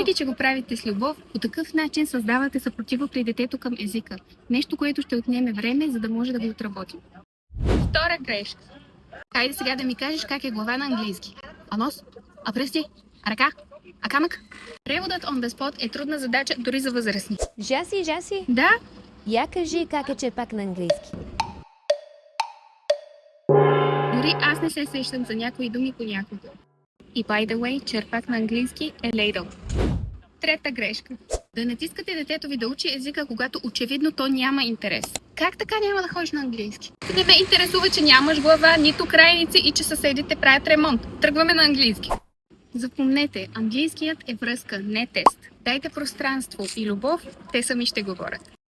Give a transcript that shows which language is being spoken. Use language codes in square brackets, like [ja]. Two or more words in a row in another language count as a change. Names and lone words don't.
[bg] Въпреки че го правите с любов, по такъв начин създавате съпротива при детето към езика. Нещо, което ще отнеме време, за да може да го отработим. Втора грешка. Хайде сега да ми кажеш как е глава на английски. А нос? А пръсти? А ръка? А камък? Преводът [en] on the spot [bg] е трудна задача дори за възрастни. Жаси, Да? я кажи как е черпак на английски. Дори аз не се сещам за някои думи понякога. И [en] by the way, [bg] черпак на английски е ladle. Трета грешка. Да натискате детето ви да учи езика, когато очевидно то няма интерес. Как така няма да ходиш на английски? Не ме интересува, че нямаш глава, нито крайници и че съседите правят ремонт. Тръгваме на английски. Запомнете, английският е връзка, не тест. Дайте пространство и любов, те сами ще говорят.